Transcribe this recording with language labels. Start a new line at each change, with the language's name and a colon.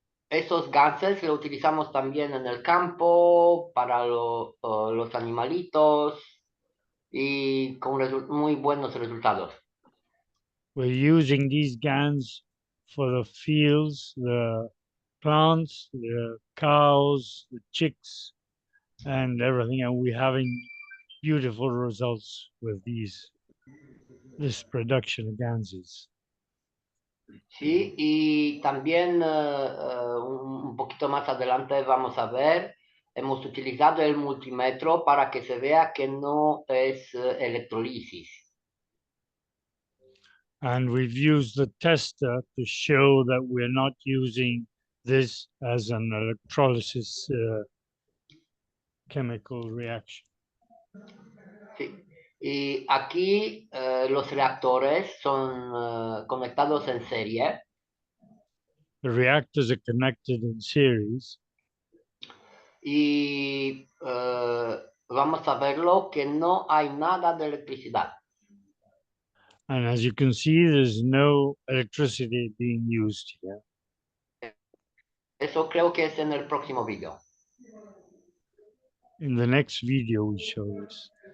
Spanish: Esos gases los utilizamos también en el campo, para los animalitos y con muy buenos resultados.
English: We're using these GANs for the fields, the plants, the cows, the chicks, and everything, and we're having beautiful results with this production of ganses.
Spanish: Sí, y también un poquito más adelante vamos a ver, hemos utilizado el multímetro para que se vea que no es electrolisis.
English: And we've used the tester to show that we're not using this as an electrolysis chemical reaction.
Spanish: Sí. Y aquí los reactores son conectados en serie.
English: The reactors are connected in series.
Spanish: Y vamos a verlo que no hay nada de electricidad.
English: And as you can see, there's no electricity being used here.
Spanish: Eso creo que es en el próximo video.
English: In the next video, we show this.